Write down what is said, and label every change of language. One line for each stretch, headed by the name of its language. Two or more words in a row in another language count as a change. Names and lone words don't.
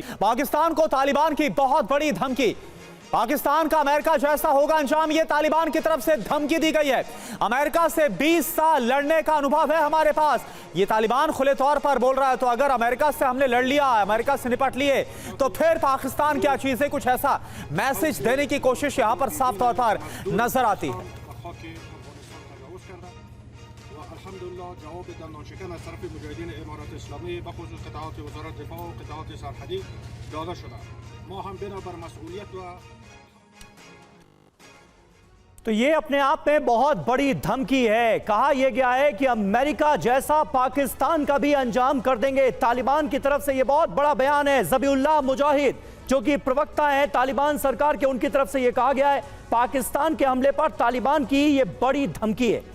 Hindi: पाकिस्तान को तालिबान की बहुत बड़ी धमकी, पाकिस्तान का अमेरिका जैसा होगा अंजाम, यह तालिबान की तरफ से धमकी दी गई है। अमेरिका से 20 साल लड़ने का अनुभव है हमारे पास, यह तालिबान खुले तौर पर बोल रहा है। तो अगर अमेरिका से हमने लड़ लिया, अमेरिका से निपट लिए, तो फिर पाकिस्तान क्या चीज है, कुछ ऐसा मैसेज देने की कोशिश यहां पर साफ तौर पर नजर आती है।
Persian: جواب دندانشکن از طرف مجاهدین امارات اسلامی بخصوص قطعات وزارت دفاع و قطعات سرحدی داده شده. ما هم بنابر مسئولیت و
Hindi: तो ये अपने आप में बहुत बड़ी धमकी है। कहा यह गया है कि अमेरिका जैसा पाकिस्तान का भी अंजाम कर देंगे। तालिबान की तरफ से यह बहुत बड़ा बयान है। ज़बीउल्लाह मुजाहिद जो कि प्रवक्ता है तालिबान सरकार के, उनकी तरफ से यह कहा गया है पाकिस्तान के हमले पर तालिबान की यह बड़ी धमकी है।